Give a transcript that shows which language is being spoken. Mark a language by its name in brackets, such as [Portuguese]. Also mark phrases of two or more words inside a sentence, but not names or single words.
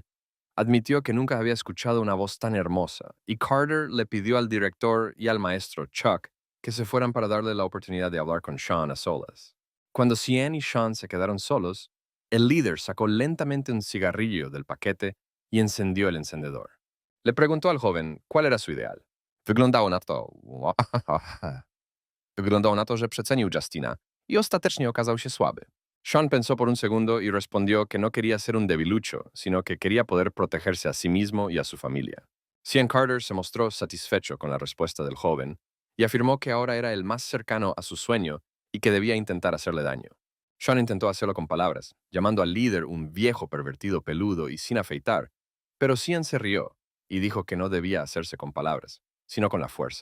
[Spanish] Admitió que nunca había escuchado una voz tan hermosa, y Carter le pidió al director y al maestro Chuck que se fueran para darle la oportunidad de hablar con Sean a solas. Cuando Cian y Sean se quedaron solos, el líder sacó lentamente un cigarrillo del paquete y encendió el encendedor. Le preguntó al joven cuál era su ideal. [Polish] Wyglądało na to... Wyglądało na to, że przecenił Justina i ostatecznie okazał się słaby. [Spanish] Sean pensó por un segundo y respondió que no quería ser un debilucho, sino que quería poder protegerse a sí mismo y a su familia. Cian Carter se mostró satisfecho con la respuesta del joven y afirmó que ahora era el más cercano a su sueño y que debía intentar hacerle daño. Sean intentó hacerlo con palabras, llamando al líder un viejo pervertido peludo y sin afeitar, pero Cian se rió y dijo que no debía hacerse con palabras, sino con la fuerza.